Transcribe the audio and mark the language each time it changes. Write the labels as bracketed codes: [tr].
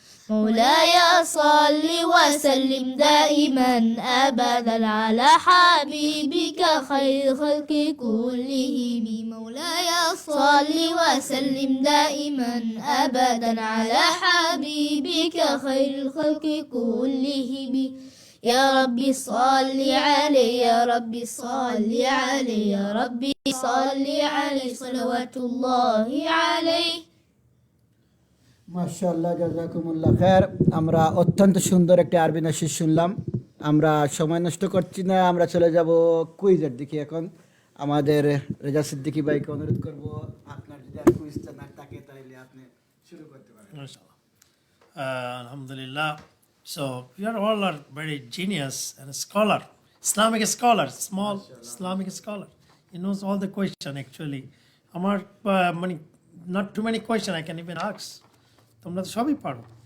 [ar] مولاي صل وسلم دائما أبدا على حبيبك خير خلق كلهم مولاي صل وسلم دائما أبدا على حبيبك خير الخلق كلهم يا ربي صل عليه يا ربي صل عليه يا ربي صل عليه صلوات الله عليه [bn] মাশাআল্লাহ, জাযাকুমুল্লাহ খায়ের। আমরা অত্যন্ত সুন্দর একটা আরবি নাশিদ শুনলাম। আমরা সময় নষ্ট করছি না, আমরা চলে যাব কুইজের দিকে। এখন আমাদের রেজা সিদ্দিকী ভাইকে অনুরোধ করব, আপনার যদি আর কুইজ না থাকে তাহলে আপনি শুরু করতে পারেন। [en] MashaAllah. Alhamdulillah. So you are all are very genius and a scholar, Islamic scholar, small Islamic scholar. He knows all the question actually. [bn] আমার মানে [en] not too many question I can even ask. [bn] তোমরা তো সবই পারো।